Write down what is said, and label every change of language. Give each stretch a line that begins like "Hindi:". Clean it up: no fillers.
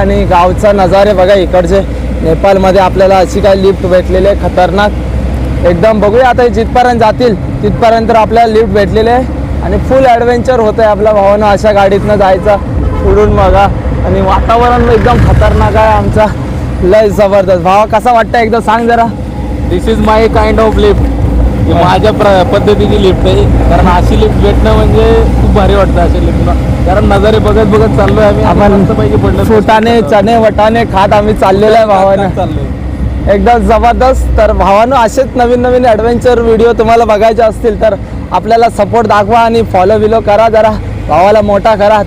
Marathi: आणि गावचा नजारे बघा इकडचे. नेपाळमध्ये आपल्याला अशी काय लिफ्ट भेटलेली आहे खतरनाक एकदम. बघूया आता जिथपर्यंत जातील तिथपर्यंत तर आपल्याला लिफ्ट भेटलेले आहे आणि फुल ॲडव्हेंचर होतं आहे आपल्या भावानं. अशा गाडीतनं जायचं उडून बघा आणि वातावरण एकदम खतरनाक आहे आमचा, लय जबरदस्त. भावा कसा वाटतं एकदा सांग जरा.
English: This is my kind of lift.
Marathi: माझ्या पद्धतीची लिफ्ट आहे, कारण अशी लिफ्ट भेटणं म्हणजे खूप भारी वाटतं अशा लिफ्टला. कारण नजारे बघत चाललोय आम्ही. आपण फुटाणे चणे वटाणे खात आम्ही चाललेलं आहे भावानं, चाललोय एकदम जबरदस्त. तर भावानं असेच नवीन ॲडव्हेंचर व्हिडिओ तुम्हाला बघायचे असतील तर आपल्याला सपोर्ट दाखवा आणि फॉलो करा, जरा भावाला मोठा करा.